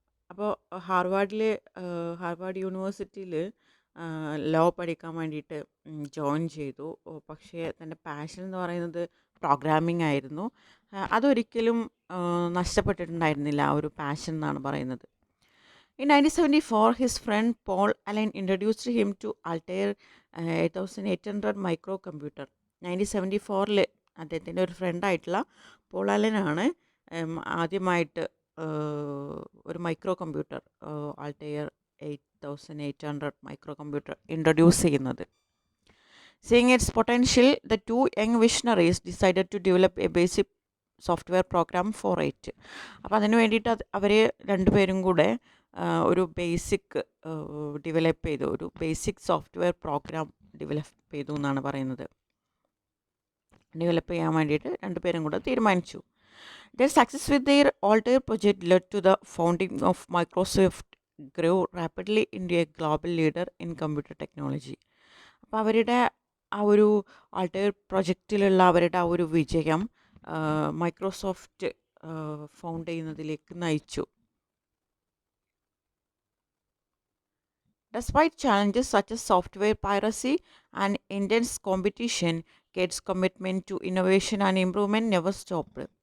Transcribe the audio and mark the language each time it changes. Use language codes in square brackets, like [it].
[ml] അപ്പോൾ ഹാർവാർഡ് യൂണിവേഴ്സിറ്റിയിൽ ലോ പഠിക്കാൻ വേണ്ടിയിട്ട് ജോയിൻ ചെയ്തു. പക്ഷേ തൻ്റെ പാഷൻ എന്ന് പറയുന്നത് പ്രോഗ്രാമിംഗ് ആയിരുന്നു. അതൊരിക്കലും നഷ്ടപ്പെട്ടിട്ടുണ്ടായിരുന്നില്ല ആ ഒരു പാഷൻ എന്നാണ് പറയുന്നത്. [en] In 1974, his friend Paul Allen introduced him to Altair 8800 microcomputer. [ml] 1974 അദ്ദേഹത്തിൻ്റെ ഒരു ഫ്രണ്ടായിട്ടുള്ള പോൾ അലനാണ് ആദ്യമായിട്ട് ഒരു micro computer Altair 8800 micro computer introduce ചെയ്യുന്നത്. [en] Seeing its potential, the two young visionaries decided to develop a basic software program for it. [ml] അപ്പോൾ അതിന് വേണ്ടിയിട്ട് അവർ രണ്ടുപേരും കൂടെ ഒരു ബേസിക് ഡെവലപ്പ് ചെയ്തു, ഒരു ബേസിക് സോഫ്റ്റ്വെയർ പ്രോഗ്രാം ഡെവലപ്പ് ചെയ്തു എന്നാണ് പറയുന്നത്. ഡെവലപ്പ് ചെയ്യാൻ വേണ്ടിയിട്ട് രണ്ടുപേരും കൂടെ തീരുമാനിച്ചു. [en] Their success with their Altair project led to the founding of Microsoft grew rapidly into a global leader in computer technology. [ml] അപ്പോൾ അവരുടെ ആ ഒരു ആൾട്ടയർ പ്രൊജക്റ്റിലുള്ള അവരുടെ ആ ഒരു വിജയം മൈക്രോസോഫ്റ്റ് ഫൗണ്ട് ചെയ്യുന്നതിലേക്ക് നയിച്ചു. [en] Despite challenges such as software piracy and intense competition, Gates' commitment to innovation and improvement never stopped.